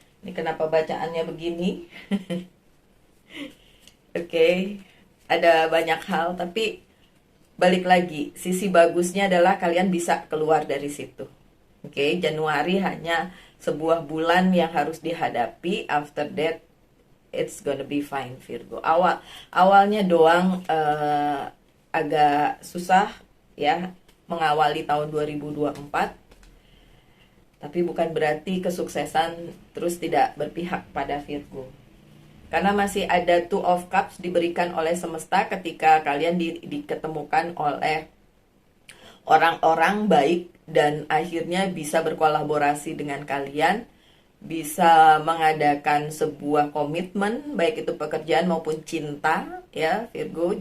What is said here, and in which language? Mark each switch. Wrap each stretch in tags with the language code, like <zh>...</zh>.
<id>Ini kenapa bacaannya begini? Oke, ada banyak hal, tapi balik lagi, sisi bagusnya adalah kalian bisa keluar dari situ. Oke, Januari hanya sebuah bulan yang harus dihadapi.</id> <en>After that, it's gonna be fine, Virgo.</en> <id>Awalnya doang agak susah ya mengawali tahun 2024. Tapi bukan berarti kesuksesan terus tidak berpihak pada Virgo. Karena masih ada Two of Cups diberikan oleh semesta ketika kalian diketemukan oleh orang-orang baik dan akhirnya bisa berkolaborasi dengan kalian, bisa mengadakan sebuah komitmen baik itu pekerjaan maupun cinta ya Virgo.</id>